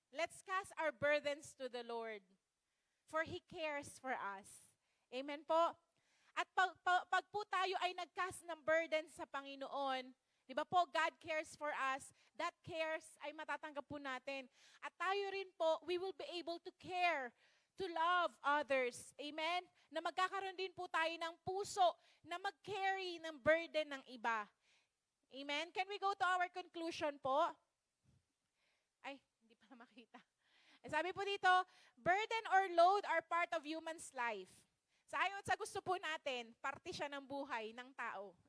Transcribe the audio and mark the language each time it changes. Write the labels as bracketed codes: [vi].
[en] Let's cast our burdens to the Lord, for He cares for us. Amen po? [tl] At pag po tayo ay nag-cast ng burden sa Panginoon, di ba po, [en] God cares for us, that cares [tl] ay matatanggap po natin. At tayo rin po, [en] we will be able to care, to love others. Amen? [tl] Na magkakaroon din po tayo ng puso na mag-carry ng burden ng iba. Amen? [en] Can we go to our conclusion po? [tl] Ay, hindi pa makita. Sabi po dito, [en] burden or load are part of human's life. [tl] Sa ayon sa gusto po natin, parte siya ng buhay ng tao.